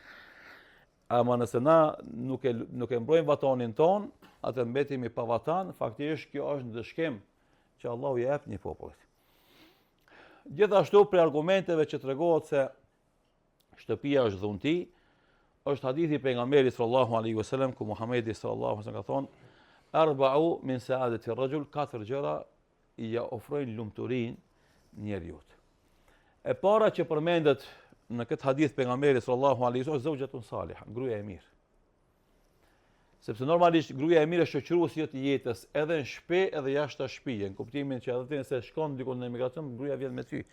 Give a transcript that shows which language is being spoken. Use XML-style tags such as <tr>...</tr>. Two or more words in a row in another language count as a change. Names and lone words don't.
<sq>Ama nëse na nuk e mbrojmë vatanin ton, atë mbetemi pa vatan, faktikisht kjo është ndëshkim që Allahu i jep një popullit. Gjithashtu për argumenteve që tregohet se shtëpia është dhunti, është hadithi pejgamberit</sq> <ar>صلى الله عليه وسلم</ar> <sq>ku Muhamedi</sq> <ar>صلى الله عليه وسلم</ar> <sq>ka thonë:</sq> <ar>"أربع من سعادة الرجل",</ar> <sq>4 gjëra i ja ofrojnë lumturinë njeriut. E para që përmendet në këtë hadith pejgamberit</sq> <ar>صلى الله عليه وسلم, زوجة صالحة,</ar> <sq>gruaja e mirë. Sepse normalisht gruaja e mirë është shoqëruesi i jetës, edhe në shtëpi edhe jashtë shtëpie, në kuptimin që edhe nëse shkon diku në emigracion, gruaja vjen me ty.</sq>